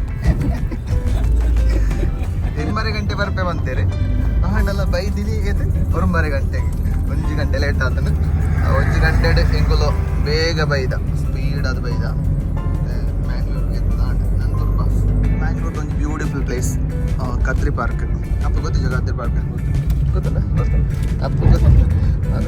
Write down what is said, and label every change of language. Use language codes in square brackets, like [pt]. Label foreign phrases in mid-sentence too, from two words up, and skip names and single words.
[tcy] 8:30 ಗಂಟೆ ಬರ್ಪೆ ಬಂತೇರಿ ನಾಳೆಲ್ಲ ಬೈದಿನಿ ಏತೆ 9:30 ಗಂಟೆಗೆ 1 ಗಂಟೆ ಲೇಟ್ ಆತನು 1 ಗಂಟೆ ಎಂಗುಲು ಬೇಗ ಬೈದ ಸ್ಪೀಡ್ ಅದು ಬೈದ [kn] ಮ್ಯಾಂಗ್ಳೂರ್ ಒಂದು [en] beautiful place [kn] ಕತ್ರಿ ಪಾರ್ಕ್ ಅಪ್ಪ ಗೊತ್ತಿಲ್ಲ ಕತ್ರಿ ಪಾರ್ಕ್ ಗೊತ್ತಲ್ಲ ಅಪ್ಪ ಗೊತ್ತಿಲ್ಲ ಅದು